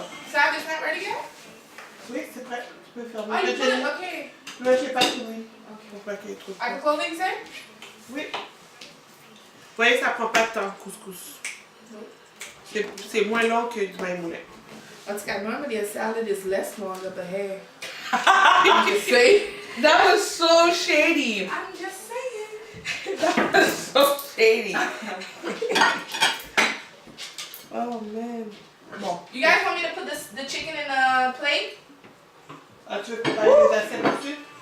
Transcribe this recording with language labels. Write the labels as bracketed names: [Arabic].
[English] Sam, is that ready yet? [French] Oui, c'est prêt. Tu peux faire [English] Oh, you put it? Okay. [French] Là, j'ai pas tourné. Faut pas qu'il y ait trop de [English] I can [French] temps. [English] close things in? [French] Oui. Vous voyez, ça prend pas de temps, couscous. C'est moins long que du maïmoulin. [English] That's got normally a salad is less long of the hair. I'm just saying. That was so shady. I'm just saying. That was so shady. Oh man. Bon. You guys want me to put the chicken in a plate? [French] Ah, tu veux préparer les assiettes dessus?